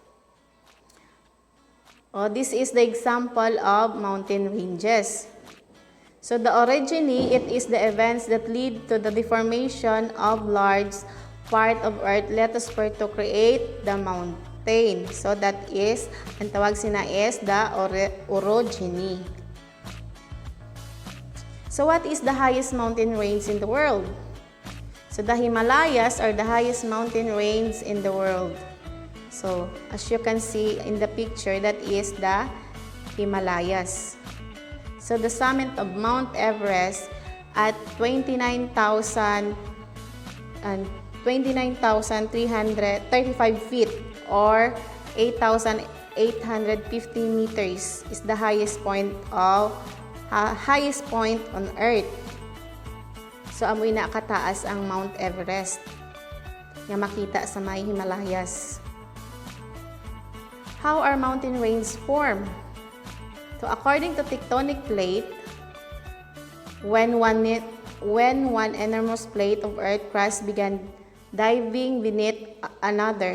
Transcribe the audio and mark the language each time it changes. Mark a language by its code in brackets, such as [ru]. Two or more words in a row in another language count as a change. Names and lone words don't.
[en] This is the example of mountain ranges. So the orogeny, it is the events that lead to the deformation of large part of Earth lithosphere to create the mountain. So that is, [hil] ang tawag sina [en] is the orogeny. So what is the highest mountain range in the world? So the Himalayas are the highest mountain range in the world. So, as you can see in the picture, that is the Himalayas. So, the summit of Mount Everest at 29,335 feet or 8,850 meters is the highest point on Earth. So, [hil] amoy na kataas ang Mount Everest nga makita sa may Himalayas. [en] How are mountain ranges formed? So according to tectonic plate, when one enormous plate of Earth crust began diving beneath another.